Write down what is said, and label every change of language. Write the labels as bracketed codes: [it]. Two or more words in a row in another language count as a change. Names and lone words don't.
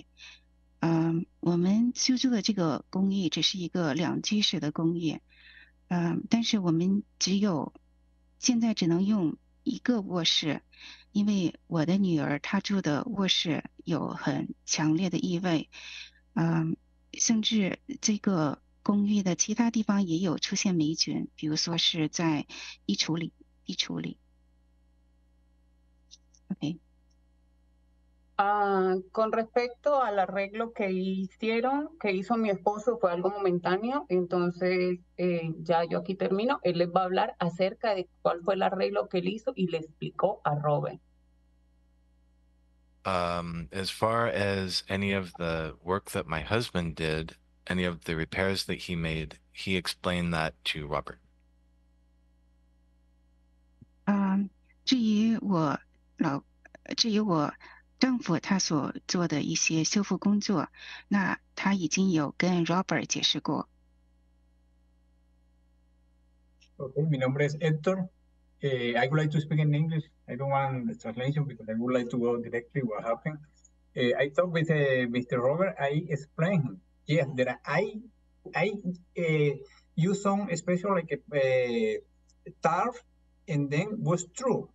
[zh] 我们居住的这个公寓只是一个2居室的公寓，但是我们现在只能用1个卧室，因为我的女儿她住的卧室有很强烈的异味，甚至这个公寓的其他地方也有出现霉菌，比如说是在衣橱里。OK。 [es] Con respecto al arreglo que hizo mi esposo, fue algo momentáneo, entonces ya yo aquí termino. Él les va a hablar acerca de cuál fue el arreglo que él hizo y le explicó a Robert. [en] As far as any of the work that my husband did, any of the repairs that he made, he explained that to Robert. [zh] 至于我丈夫他所做的一些修复工作，那他已经有跟 Robert 解释过。 [es] Okay, mi nombre es Héctor. [en] I would like to speak in English. I don't want the translation because I would like to go directly what happened. I talked with Mr. Robert. I explained him. Yes, that I use some special like a tarp, and then was true.